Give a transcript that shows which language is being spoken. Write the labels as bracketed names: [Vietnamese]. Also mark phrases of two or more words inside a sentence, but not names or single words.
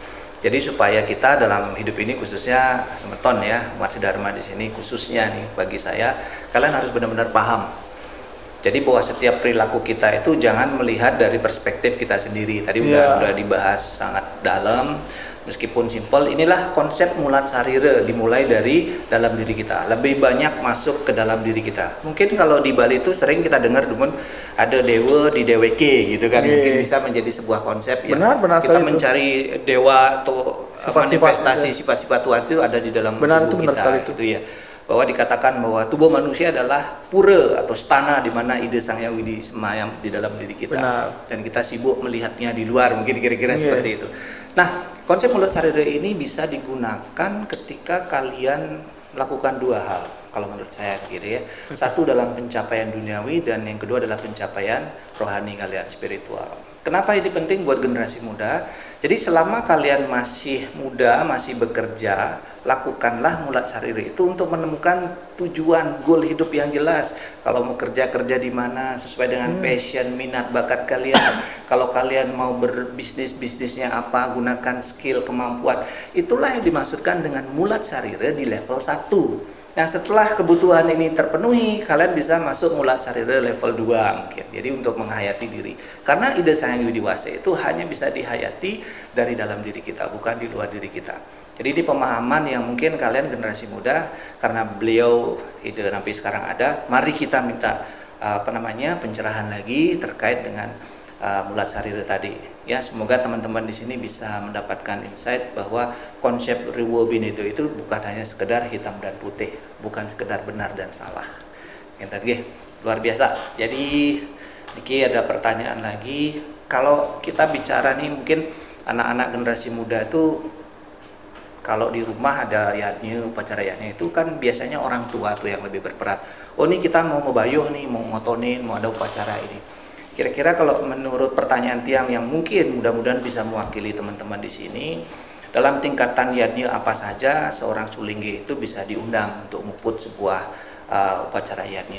[Indonesian] Jadi supaya kita dalam hidup ini, khususnya Semeton ya, umat Dharma di sini khususnya nih bagi saya, kalian harus benar-benar paham. Jadi bahwa setiap perilaku kita itu jangan melihat dari perspektif kita sendiri. Tadi udah dibahas sangat dalam. Meskipun simpel, inilah konsep mulat sarire, dimulai dari dalam diri kita. Lebih banyak masuk ke dalam diri kita. Mungkin kalau di Bali itu sering kita dengar dumun ada dewa di deweke gitu kan. Mungkin bisa menjadi sebuah konsep ya. Benar Kita sekali mencari dewa atau Sifat-sifat, manifestasi sifat-sifat Tuhan itu ada di dalam Benar, tubuh itu benar kita. sekali itu. Gitu ya. Bahwa dikatakan bahwa tubuh manusia adalah pura atau stana di mana ide Sang Hyang Widi semayam di dalam diri kita. Benar. Dan kita sibuk melihatnya di luar, mungkin kira-kira seperti itu. Nah, konsep mulat sarire ini bisa digunakan ketika kalian melakukan dua hal, kalau menurut saya gitu ya. Satu dalam pencapaian duniawi dan yang kedua adalah pencapaian rohani kalian, spiritual. Kenapa ini penting buat generasi muda? Jadi selama kalian masih muda, masih bekerja, lakukanlah mulat sarire itu untuk menemukan tujuan, goal hidup yang jelas. Kalau mau kerja di mana sesuai dengan passion, minat, bakat kalian. Kalau kalian mau bisnisnya apa, gunakan skill, kemampuan. Itulah yang dimaksudkan dengan mulat sarire di level 1. Nah, setelah kebutuhan ini terpenuhi, kalian bisa masuk mulat sarire level 2 mungkin. Jadi untuk menghayati diri. Karena ide Sang Hyang Widi Wase itu hanya bisa dihayati dari dalam diri kita, bukan di luar diri kita. Jadi ini pemahaman yang mungkin kalian generasi muda, karena beliau ide Nampe sekarang ada, mari kita minta pencerahan lagi terkait dengan mulat sarire tadi. Ya, semoga teman-teman di sini bisa mendapatkan insight bahwa konsep Ruo Binedo itu bukan hanya sekedar hitam dan putih, bukan sekedar benar dan salah. Yang tadi luar biasa. Jadi Niki ada pertanyaan lagi. Kalau kita bicara nih mungkin anak-anak generasi muda itu kalau di rumah ada yadnya, upacara yadnya itu kan biasanya orang tua tuh yang lebih berperan. Oh ini kita mau mebayuh nih, mau ngotonin, mau ada upacara ini. Kira-kira kalau menurut pertanyaan Tiang yang mungkin mudah-mudahan bisa mewakili teman-teman di sini, dalam tingkatan yadnya apa saja seorang sulinggi itu bisa diundang untuk muput sebuah upacara yadnya.